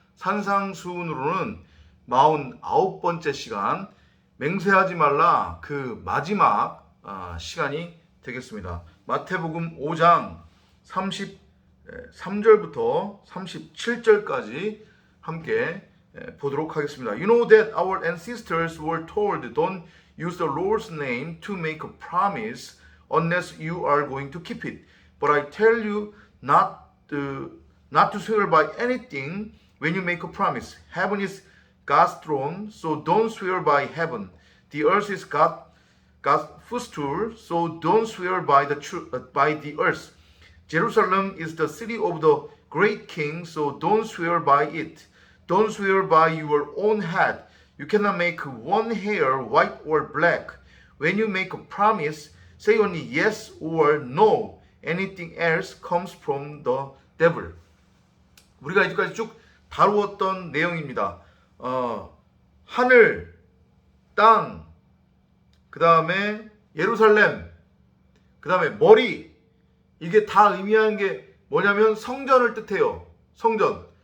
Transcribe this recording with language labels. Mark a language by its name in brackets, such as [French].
[Korean] 산상수훈으로는 49번째 시간, 맹세하지 말라 그 마지막 시간이 되겠습니다. 마태복음 5장 33절부터 37절까지 함께 보도록 하겠습니다. [English] You know that our ancestors were told, don't use the Lord's name to make a promise unless you are going to keep it. But I tell you not to swear by anything when you make a promise. Heaven is God's throne, so don't swear by heaven. The earth is God's footstool, so don't swear by the earth. Jerusalem is the city of the great king, so don't swear by it. Don't swear by your own head. You cannot make one hair white or black. When you make a promise, say only yes or no. Anything else comes from the devil. [Korean] 우리가 이제까지 쭉 다루었던 내용입니다. 하늘, 땅, 그 다음에 예루살렘, 그 다음에 머리. 이게 다 의미하는 게 뭐냐면 성전을 뜻해요. 성전.